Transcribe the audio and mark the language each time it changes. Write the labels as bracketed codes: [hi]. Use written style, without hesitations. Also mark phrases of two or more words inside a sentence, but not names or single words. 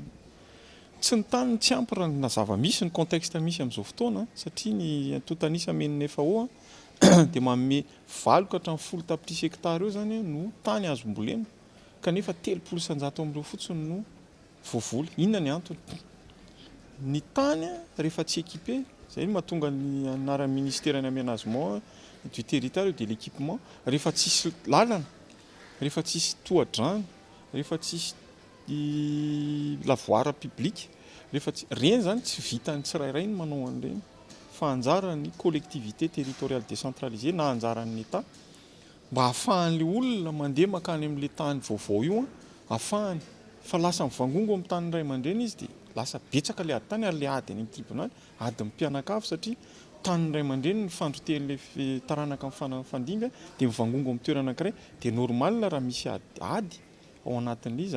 [mg] Tsy ny tany tsy ampy raha na zava-misy ny contexte misy amin'izao fotoana satria ny antotanisa menina efa ao dia manome 20 ka hatramin'ny 10 tapitrisa hektara eo zany no tany azo mbolena kanefa 300 amin'ireo fotsiny no voavoly. Inona ny antony? Ny tany rehefa tsy équipé zay mahatonga ny anaran'ny ministère ny [fr] aménagement du territoire de l'équipement [mg] rehefa tsisy lalana rehefa tsisy tohadrano rehefa tsisy lavoara publique rehefa reny zany tsy vitany tsirairay ny manao an'ireny fa anjaran'ny [fr] collectivité territoriale décentralisée [mg] na anjaran'ny État mba ahafahan'le olona mandeha makany amin'le tany vaovao io ahafahany fa lasa mivangongo amin'ny tany iray aman-dreny izy dia lasa betsaka le ady tany ary le ady any an-kibonany ady mpianakafo satria tany iray aman-dreny ny fandroten'le taranaka amin'ny fandinga dia mivangongo amin'ny toerana anankiray dia normal raha misy ady ao anatin'le izany.